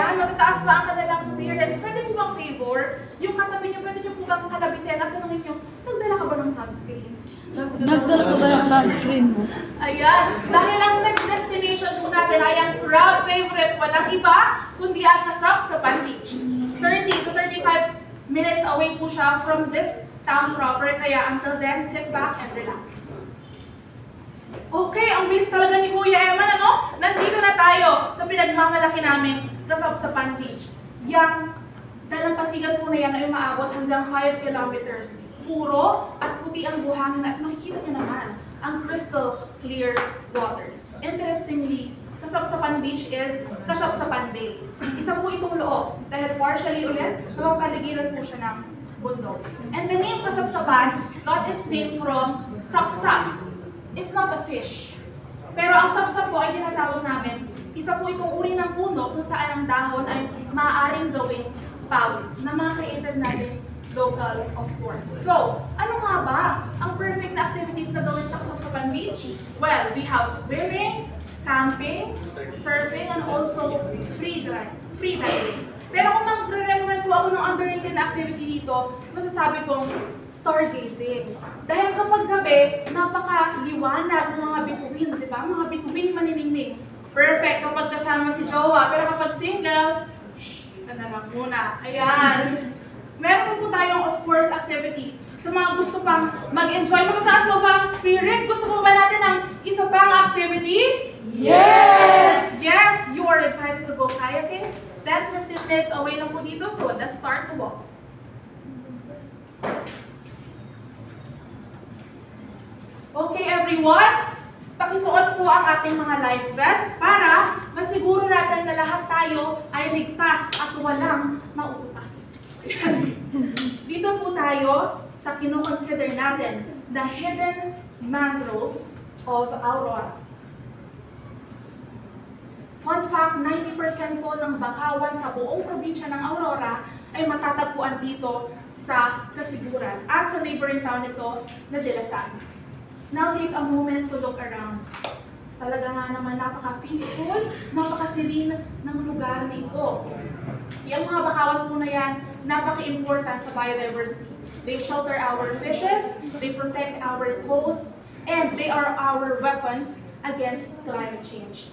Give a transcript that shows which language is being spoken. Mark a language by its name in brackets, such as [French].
[Filipino] Yan, matataas pa ang kanilang spirits. Pwede po bang favor? Yung katabi niyo, pwede niyo po bang kalabitin at tanongin niyo, nagdala ka ba ng sunscreen? Nagdala ka ba ng sunscreen mo? Ayan, dahil ang next destination po natin ay ang crowd favorite, walang iba, kundi ang Kasapsapan Beach. [English] 30 to 35 minutes away po siya from this town proper, kaya until then, sit back and relax. [Filipino] Okay, ang bilis talaga ni Kuya Eman, ano? Nandito na tayo sa pinagmamalaki namin Kasapsapan Beach. Yang dalampasigan po na yan ay umaabot hanggang 5 kilometers. Puro at puti ang buhangin at makikita niyo naman ang crystal clear waters. [English] Interestingly, Kasapsapan Beach is Kasapsapan Bay. [Filipino] Isa po itong loob dahil partially ulit sa paligiran po siya ng bundok. [English] And the name Kasapsapan got its name from sapsap. It's not a fish. [Filipino] Pero ang sapsap po ay tinatawag namin, isa po itong uri ng puno kung saan ang dahon ay maaaring gawing pawid na mga creative natin local, of course. So, ano nga ba ang perfect na activities na gawin sa Kasapsapan Beach? [English] Well, we have swimming, camping, surfing, and also free diving. [Filipino] Pero kung mag-recommend po ako ng underrated na activity dito, masasabi kong stargazing. Dahil kapag gabi, napakaliwanag ng mga bituin, di ba? Mga bituin maniningning. Perfect kapag kasama si jowa. Pero kapag single, ganda lang muna. Ayan. Meron po tayong, of course, activity. Sa mga gusto pang mag-enjoy, matataas mo ba ang spirit? Gusto mo ba natin ng isa pang activity? [English] Yes! Yes! You are excited to go kayaking? 10-15 minutes away [Filipino] lang po dito, [English] so let's start to walk. [Filipino] Okay, everyone. Pakisuot po ang ating mga life vest para masiguro natin na lahat tayo ay ligtas at walang mauutas. Dito po tayo sa kino-consider natin [English] the hidden mangroves of Aurora. [Filipino] Fun fact, 90% po ng bakawan sa buong probinsya ng Aurora ay matatagpuan dito sa Kasiguran at sa neighboring town nito na Dilasan. [English] Now take a moment to look around. [Filipino] Talaga nga naman napaka-peaceful, napaka-serene ng lugar na ito. Yung mga bakawan po na yan, napaka-important sa biodiversity. [English] They shelter our fishes, they protect our coasts, and they are our weapons against climate change.